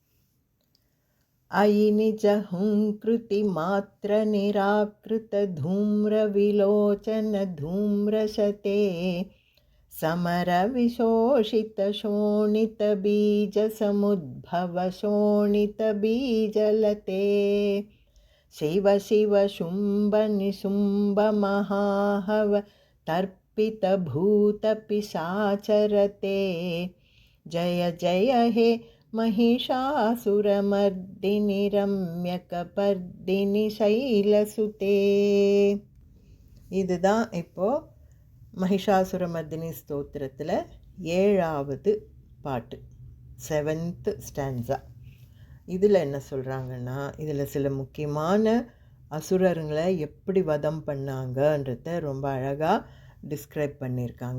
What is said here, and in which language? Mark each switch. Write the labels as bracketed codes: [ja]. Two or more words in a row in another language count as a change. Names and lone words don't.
[sa] अयि निजहुङ्कृतिमात्रनिराकृतधूम्रविलोचनधूम्रशते समरविशोषितशोणितबीजसमुद्भवशोणितबीजलते शिव शिव शुम्भ निशुम्भ महाहव तर्पितभूतपिशाचरते जय जय हे महिषासुरमर्दिनि रम्यकपर्दिनि शैलसुते. [ta] இதுதான் இப்போ மகிஷாசுரமர்தினி ஸ்தோத்திரத்தில் 7வது பாட்டு, 7th ஸ்டான்ஸா. இதில் என்ன சொல்கிறாங்கன்னா, இதில் சில முக்கியமான அசுரருங்களை எப்படி வதம் பண்ணாங்கன்றத ரொம்ப அழகாக டிஸ்கிரைப் பண்ணியிருக்காங்க.